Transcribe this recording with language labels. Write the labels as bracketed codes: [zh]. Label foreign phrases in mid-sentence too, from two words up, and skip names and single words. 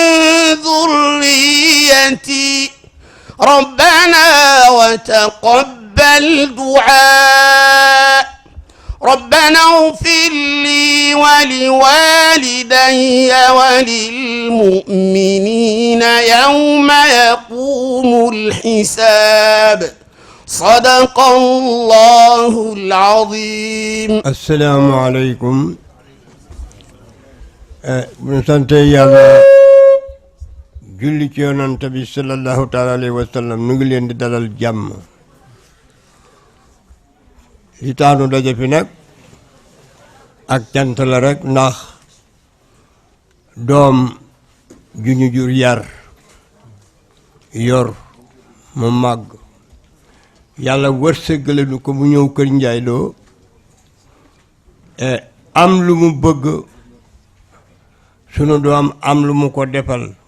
[ar] ذريتي ربنا وتقبل دعاء ربنا اغفر لي ولوالدي وللمؤمنين يوم يقوم الحساب صدق الله العظيم. السلام عليكم. [wo] sant yàlla julli ci yonent bi [ar] صلى الله تعالى عليه وسلم [wo] nu ngi leen di dalal jàmm li taanu daje fi nag ak cant la rek ndax doom ju ñu jur yar yor mu màgg yàlla wërsëgale nu ko mu ñëw kër Ndiaye Lo am lu mu bëgg sunu doom am lu mu ko defal